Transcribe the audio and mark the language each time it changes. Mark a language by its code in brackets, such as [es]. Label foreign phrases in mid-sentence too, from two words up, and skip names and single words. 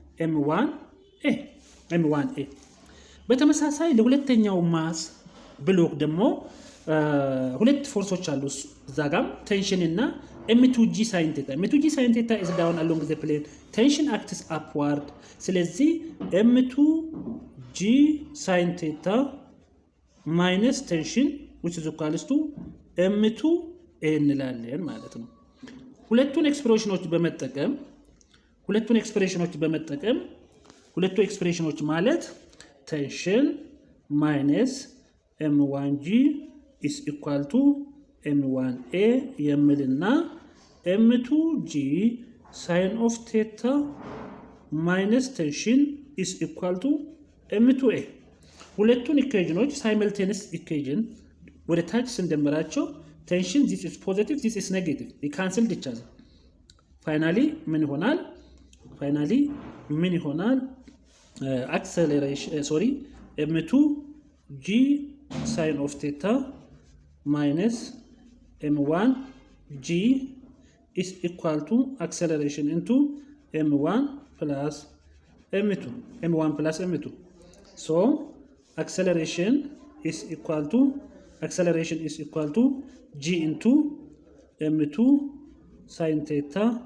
[en] m1a [am] በተመሳሳይ ለሁለተኛው ማስ ብሎክ ደግሞ ሁለት ፎርሶች አሉ እዛ ጋር [en] tension እና m2g sin theta m2g sin theta is down along the plane tension acts upward ስለዚህ m2g sin theta minus tension which is equals to m2a [am] እንላለን ማለት ነው ሁለቱን ኤክስፕሬሽኖች በመጠቀም ሁለቱ ኤክስፕሬሽኖች ማለት [en] tension minus m1g is equal to m1a የሚልና m2g sin of theta minus tension is equal to m2a [am] ሁለቱን ኢኩዌሽኖች ሳይመልቴኒየስ ኢኩዌሽን ወደ ታች ስንደምራቸው [en] tension this is positive this is negative they cancel each other finally [am] ምን ይሆናል [en] acceleration m2g sin of theta minus m1g is equal to acceleration into m1 plus m2 so acceleration is equal to g into m2 sin theta